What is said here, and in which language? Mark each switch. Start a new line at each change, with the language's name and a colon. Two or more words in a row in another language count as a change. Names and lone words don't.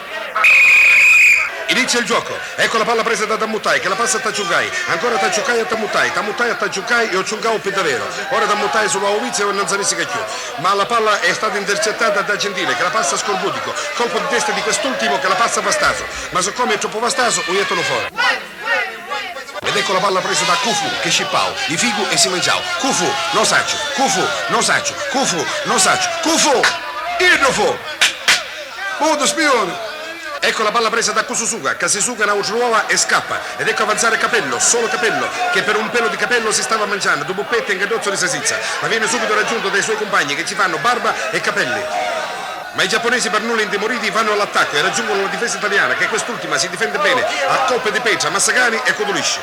Italian: Inizia il gioco, ecco la palla presa da Tammutai che la passa a Tachunkai, ancora Tachunkai a Tammutai, Tammutai a Tachunkai e Ochungao più davvero, ora Tammutai sulla Ovizio e non sa più, ma la palla è stata intercettata da Gentile che la passa a Scorbudico, colpo di testa di quest'ultimo che la passa a Vastaso, ma siccome è troppo Vastaso, uiettono fuori. Ed ecco la palla presa da Kufu, Keshipao, Ifigu e Simanjao, Kufu, Nosacho, Kufu, Nosacho, Kufu, Nosacho, Kufu, Idofo, Modo spione. Ecco la palla presa da Kususuka, Kasisuka Naucruova e scappa. Ed ecco avanzare Capello, solo Capello, che per un pelo di capello si stava mangiando, dopo pette e inghiotto di salsiccia, ma viene subito raggiunto dai suoi compagni che ci fanno barba e capelli. Ma i giapponesi per nulla intimoriti vanno all'attacco e raggiungono la difesa italiana, che quest'ultima si difende bene a colpe di peccia, Massagani e Codulisci.